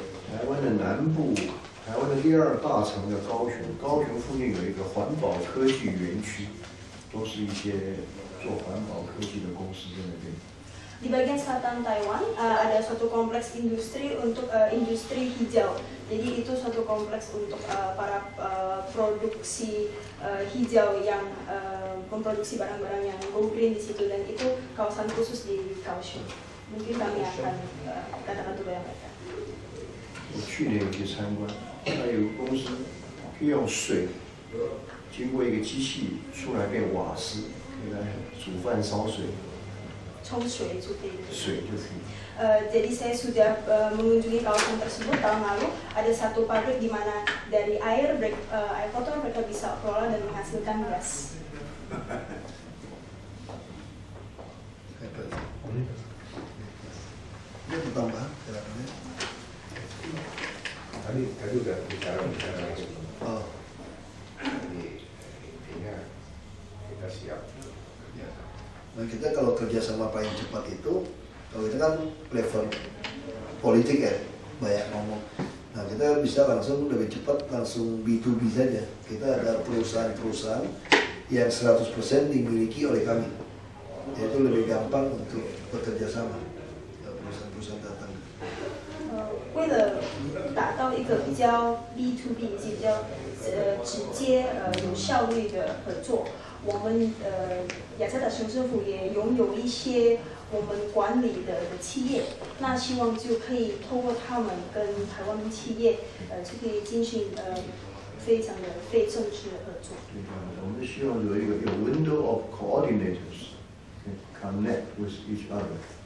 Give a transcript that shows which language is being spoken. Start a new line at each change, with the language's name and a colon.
Chinese: 台湾的南部，台湾的第2大城的高雄，高雄附近有一个环保科技园区，都是一些做环保科技的公司在那边。
Indonesian: Di bagian selatan Taiwan ada suatu kompleks industri untuk industri hijau. Jadi itu suatu kompleks untuk para produksi hijau yang memproduksi barang-barang yang go green di situ, dan itu kawasan khusus di Kaohsiung. Mungkin kami akan katakan kepada mereka.
Chinese: 我去年有去参观，它有个公司可以用水经过一个机器出来变瓦斯，可以来煮饭烧水。水就可以。水就可以。
Indonesian: Jadi saya sudah mengunjungi kawasan tersebut tahun lalu. Ada satu pabrik di mana dari air kotor mereka bisa kelola dan menghasilkan gas. Ini tambahan kira-kira. Tadi udah bicara lagi. Oh. Jadi intinya kita siap. Nah, kita kalau kerjasama paling cepat itu, kalau kita kan level politik ya, banyak ngomong. Nah, kita bisa langsung lebih cepat langsung B2B saja. Kita ada perusahaan-perusahaan yang 100% dimiliki oleh kami. Itu lebih gampang untuk bekerja sama. Perusahaan-perusahaan datang.
Chinese: 为了达到一个比较 B2B 以及比较直接有效率的合作，我们雅加达省政府也拥有一些我们管理的企业，那希望就可以通过他们跟台湾的企业就可以进行非常的非正式的合作。我们希望有一个
English: window of coordinators connect with each other.